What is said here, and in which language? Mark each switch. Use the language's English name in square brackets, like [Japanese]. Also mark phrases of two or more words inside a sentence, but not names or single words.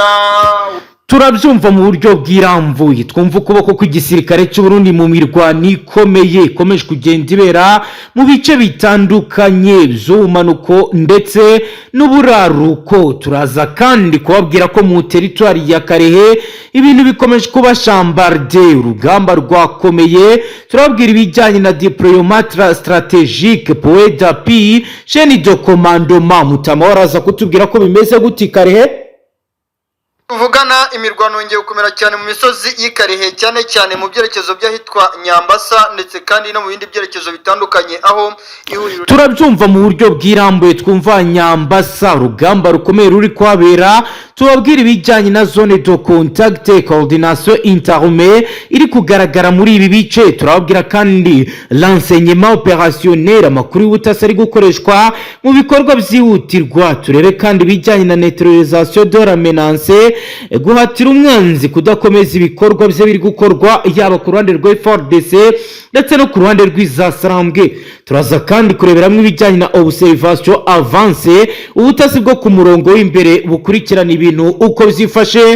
[Kinyarwanda] Turabyumva mu buryo bw'iramvuye, twumva ukuboko kw'igisirikare cy'u Burundi mu mirwano ikomeye ikomeje kugenda ibera mu bice bitandukanye by'ubumanuko ndetse n'uburaruko. Turaza kandi kubabwira ko mu territoire ya Karehe ibintu bikomeje kuba chambarde, urugamba rwakomeye. Turabwira ibijyanye na [French] diplomatie stratégique point d'appui chaîne de commandement. [Kinyarwanda] Mutama waraza kutubwira ko bimeze guti Karehe. Tuvugana imirwano ngiye gukomera cyane mu misozi y'Ikarehe, cyane cyane mu byerekezo by'ahitwa Nyambasa ndetse kandi no mu bindi byerekezo bitandukanye aho ihuriro. Turabyumva mu buryo bw'irambuye, twumva Nyambasa urugamba rukomeye ruri kwabera. Tubabwira ibijyanye na [French] zone de contact coordination interarmée [Kinyarwanda] iri kugaragara muri ibi bice. Turababwira kandi [French] l'enseignement opérationnel, [Kinyarwanda] amakuru y'ubutasi ari gukoreshwa mu bikorwa byihutirwa. Turebe kandi ibijyanye na [French] neutralisation de la menace, [Kinyarwanda] guhatira umwanzi kudakomeza ibikorwa bye biri gukorwa yaba ku ruhande rwa FARDC ndetse no ku ruhande rw'izasarambwe. Turaza kandi kureberamo ibijyanye na [French] observation avance, [Kinyarwanda] ubutasi bwo ku murongo w'imbere bukurikirana ibintu uko byifashe.